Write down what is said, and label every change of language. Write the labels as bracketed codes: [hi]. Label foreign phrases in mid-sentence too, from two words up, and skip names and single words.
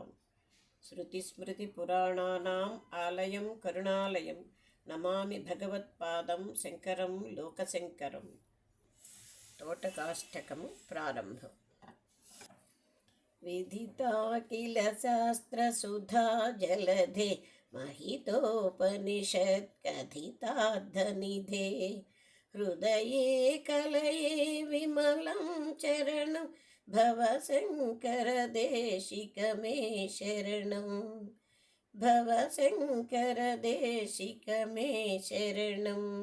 [sa] శృతిస్మృతిపురాణానాం ఆలయం కరుణాలయం నమామి భగవత్పాదం శంకరం లోకశంకరం. [te] తోటకాష్టకము ప్రారంభం. [sa] విదితా కిల శాస్త్రసుధా జలధే महितोपनिषत् कथितार्थनिधे हृदये कलये विमलं चरणं भवशङ्करदेशिकमे शरणं भवशङ्करदेशिकमे शरणं.